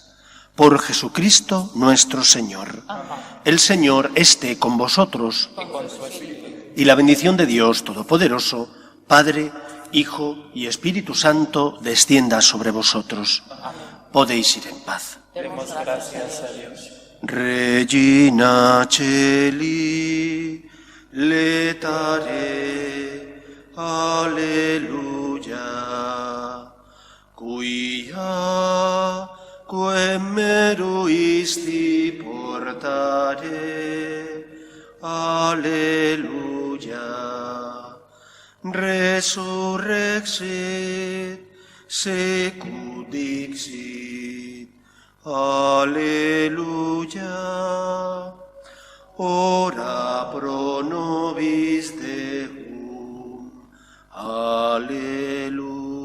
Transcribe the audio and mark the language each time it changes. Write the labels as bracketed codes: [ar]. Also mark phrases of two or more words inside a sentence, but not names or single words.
[es] Por Jesucristo nuestro Señor. El Señor esté con vosotros. Y la bendición de Dios Todopoderoso, Padre, Hijo y Espíritu Santo, descienda sobre vosotros. Podéis ir en paz. Demos gracias a Dios. [la] Regina Celi, letare, alleluia, quia quem meruisti portare, alleluia, resurrexit, secut dixit, alleluia, ora pro nobis Deum, alleluia.